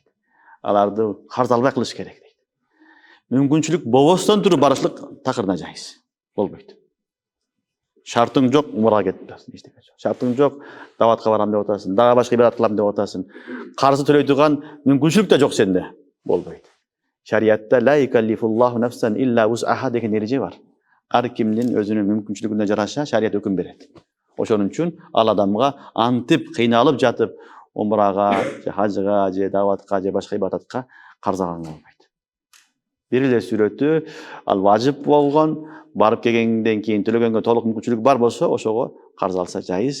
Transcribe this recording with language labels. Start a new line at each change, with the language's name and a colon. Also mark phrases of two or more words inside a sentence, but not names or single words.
Kyrgyz: Аларды карыз албай кылыш керек дейт. Мүмкүнчүлүк болбостон туруп барышлык такырына жайыз. Болбойт. Шартың жок, умрага кетип атасың, эчтеке жок. Шартың жок, даватка барам деп атасың, дагы башка ибадат кылам деп атасың. Карызды төлөй турган мүмкүнчүлүк да жок сенде. Болбойт. Шариатта
Arabic: لا يكلف الله نفسا إلا وسعها
Kyrgyz: деген эреже бар. Ар кимдин өзүнүн мүмкүнчүлүгүнө жараша шариат өкүм берет. Ошон үчүн ал адамга антип кыйналып жатып умрага, же хажыга, же даватка, же башка ибадатка карыз алганга болбойт. Бир эле сүрөтү ал важип болгон, барып келгенден кийин төлөгөнгө толук мүмкүнчүлүк бар болсо, ошого карыз алса жайыз.